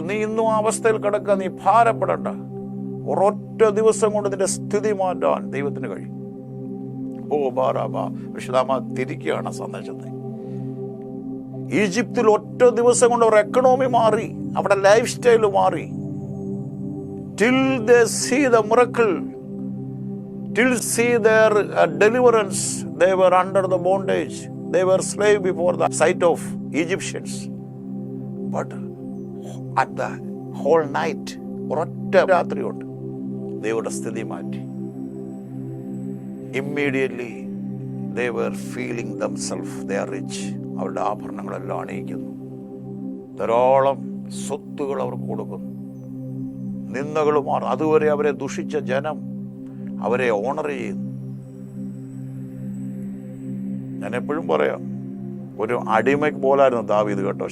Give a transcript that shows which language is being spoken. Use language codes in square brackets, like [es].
[ml] നീ ഇന്നും ആ അവസ്ഥയിൽ കിടക്കുക. നീ ഭാരപ്പെടണ്ട. ഒരൊറ്റ ദിവസം കൊണ്ട് നിന്റെ സ്ഥിതി മാറ്റാൻ ദൈവത്തിന് കഴിയും. ഓ ബാറാബാ, വിശുദ്ധാമ തിരിക്കുകയാണ് സന്ദേശത്തെ. ഈജിപ്തിൽ ഒറ്റ ദിവസം കൊണ്ട് അവർ എക്കണോമി മാറി, അവിടെ ലൈഫ് സ്റ്റൈൽ മാറി. [en] Till they see the miracle, till see their deliverance, they were under the bondage. They were slave before the sight of Egyptians. But at the whole night, [ml] ഒരൊറ്റ രാത്രി കൊണ്ട് ദൈവയുടെ സ്ഥിതി മാറ്റി. [en] Immediately they were feeling themselves they are rich. [ml] അവരുടെ ആഭരണങ്ങളെല്ലാം അണിയിക്കുന്നു. ധാരാളം സ്വത്തുകൾ അവർക്ക് കൊടുക്കുന്നു. നിന്ദകൾ മാറും. അതുവരെ അവരെ ദുഷിച്ച ജനം അവരെ ഓണർ ചെയ്യുന്നു. ഞാൻ എപ്പോഴും പറയാം, ഒരു അടിമയ്ക്ക് പോലായിരുന്നു ദാവീദ് കേട്ടോ.